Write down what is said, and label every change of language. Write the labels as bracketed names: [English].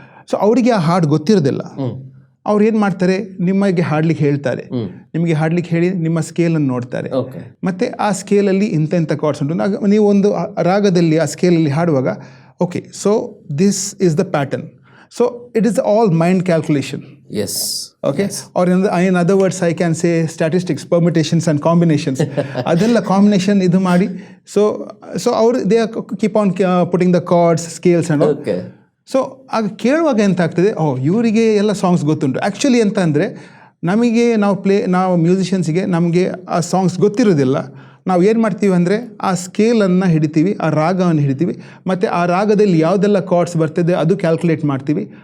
[Kannada] So ಅವರಿಗೆ ಆ ಹಾಡು ಗೊತ್ತಿರೋದಿಲ್ಲ. ಅವ್ರು ಏನು ಮಾಡ್ತಾರೆ, ನಿಮಗೆ ಹಾಡ್ಲಿಕ್ಕೆ ಹೇಳ್ತಾರೆ, ನಿಮಗೆ ಹಾಡ್ಲಿಕ್ಕೆ ಹೇಳಿ ನಿಮ್ಮ ಸ್ಕೇಲನ್ನು ನೋಡ್ತಾರೆ, ಮತ್ತೆ ಆ ಸ್ಕೇಲಲ್ಲಿ ಇಂಥ ಕಾರ್ಡ್ಸ್ ಉಂಟು. ನೀವು ಒಂದು ರಾಗದಲ್ಲಿ ಆ ಸ್ಕೇಲಲ್ಲಿ ಹಾಡುವಾಗ okay, [English] So this is the pattern. So it is all mind calculation. Yes. Okay. Yes. Or in other words, I can say statistics, permutations and combinations. [Kannada] Adella combination idu maadi. [English] So they keep on putting the chords, scales and all. Okay. [Kannada] So ಆಗ ಕೇಳುವಾಗ ಎಂತ ಆಗ್ತದೆ, ಇವರಿಗೆ ಎಲ್ಲ songs ಗೊತ್ತುಂಟು. Actually ಎಂತ ಅಂದರೆ ನಮಗೆ ನಾವು ಮ್ಯೂಸಿಷಿಯನ್ಸಿಗೆ ನಮಗೆ ಆ ಸಾಂಗ್ಸ್ ಗೊತ್ತಿರೋದಿಲ್ಲ. ನಾವು ಏನು ಮಾಡ್ತೀವಿ ಅಂದರೆ ಆ ಸ್ಕೇಲನ್ನು ಹಿಡಿತೀವಿ, ಆ ರಾಗವನ್ನು ಹಿಡಿತೀವಿ, ಮತ್ತು ಆ ರಾಗದಲ್ಲಿ ಯಾವುದೆಲ್ಲ ಕಾರ್ಡ್ಸ್ ಬರ್ತದೆ ಅದು ಕ್ಯಾಲ್ಕುಲೇಟ್ ಮಾಡ್ತೀವಿ.